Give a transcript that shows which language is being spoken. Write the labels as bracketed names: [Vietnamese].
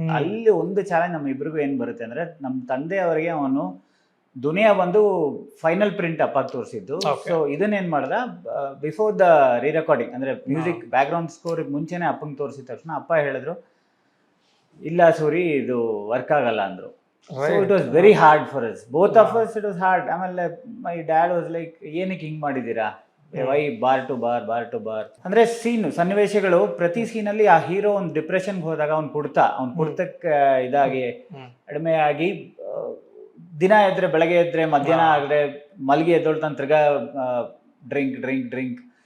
[Kannada] ಅಲ್ಲಿ ಒಂದು ಚಾಲೆಂಜ್ ನಮ್ಮ ಇಬ್ರಿಗೂ ಏನ್ ಬರುತ್ತೆ ಅಂದ್ರೆ, ನಮ್ಮ ತಂದೆ ಅವರಿಗೆ ಅವನು ದುನಿಯಾ ಬಂದು ಫೈನಲ್ ಪ್ರಿಂಟ್ ಅಪ್ಪಾಗಿ ತೋರಿಸಿದ್ದು. ಸೊ ಇದನ್ನೇನ್ ಮಾಡ್ದ, [English] before the re recording [Kannada] ಅಂದ್ರೆ ಮ್ಯೂಸಿಕ್ ಬ್ಯಾಕ್ ಗ್ರೌಂಡ್ ಸ್ಕೋರ್ ಮುಂಚೆನೆ ಅಪ್ಪಂಗೆ ತೋರಿಸಿದ ತಕ್ಷಣ ಅಪ್ಪ ಹೇಳಿದ್ರು, ಇಲ್ಲ ಸೂರಿ ಇದು ವರ್ಕ್ ಆಗಲ್ಲ ಅಂದ್ರು. [English] So it was very hard for us, both of us. It was hard. [Kannada] ಆಮೇಲೆ [English] my dad was like, [Kannada] ಏನಕ್ಕೆ ಹಿಂಗ್ ಮಾಡಿದೀರಾ, [English] why bar to bar [Kannada] ಅಂದ್ರೆ ಸನ್ನಿವೇಶಗಳು. ಪ್ರತಿ ಸೀನಲ್ಲಿ ಆ ಹೀರೋ ಒಂದು ಡಿಪ್ರೆಷನ್ಗೆ ಹೋದಾಗ ಅವ್ನು ಕುಡ್ತಕ್ಕೆ ಇದಾಗಿ ಕಡಿಮೆ ಆಗಿ, ದಿನ ಎದ್ರೆ ಬೆಳಗ್ಗೆ ಎದ್ರೆ ಮಧ್ಯಾಹ್ನ ಆದ್ರೆ ಮಲ್ಗಿ ಎದ್ದೊಳ್ತಾನೆ ತಿರ್ಗಾ ಡ್ರಿಂಕ್.